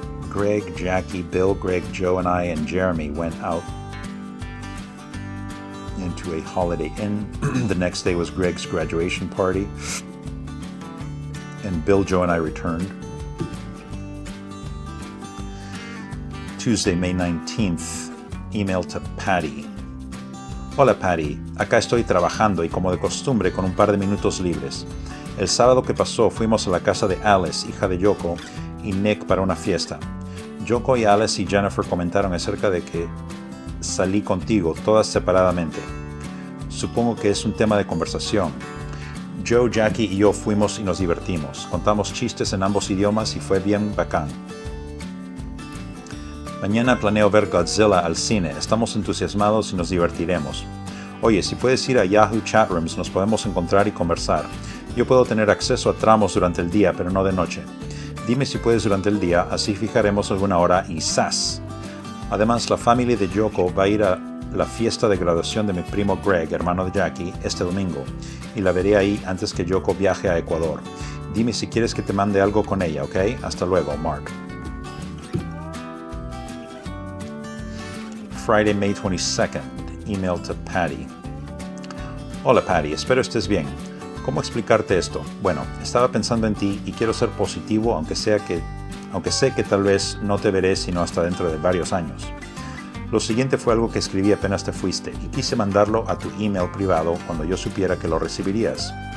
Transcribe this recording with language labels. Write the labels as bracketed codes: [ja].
[en] Greg, Jackie, Bill, Greg, Joe, and I and Jeremy went out into a Holiday Inn. The next day was Greg's graduation party. And Bill, Joe, and I returned. Tuesday, May 19th, email to Patty. [es] Hola Patty, acá estoy trabajando y como de costumbre con un par de minutos libres. El sábado que pasó fuimos a la casa de Alice, hija de Yoko, y Nick para una fiesta. Yoko y Alice y Jennifer comentaron acerca de que salí contigo, todas separadamente. Supongo que es un tema de conversación. Joe, Jackie y yo fuimos y nos divertimos. Contamos chistes en ambos idiomas y fue bien bacán. Mañana planeo ver Godzilla al cine. Estamos entusiasmados y nos divertiremos. Oye, si puedes ir a Yahoo Chatrooms, nos podemos encontrar y conversar. Yo puedo tener acceso a tramos durante el día, pero no de noche. Dime si puedes durante el día, así fijaremos alguna hora y ¡zas! Además, la familia de Yoko va a ir a la fiesta de graduación de mi primo Greg, hermano de Jackie, este domingo, y la veré ahí antes que Yoko viaje a Ecuador. Dime si quieres que te mande algo con ella, ¿ok? Hasta luego, Mark. [en] Friday, May 22nd, email to Patty. [es] Hola Patty, espero estés bien. ¿Cómo explicarte esto? Bueno, estaba pensando en ti y quiero ser positivo, aunque sé que tal vez no te veré sino hasta dentro de varios años. Lo siguiente fue algo que escribí apenas te fuiste y quise mandarlo a tu email privado cuando yo supiera que lo recibirías.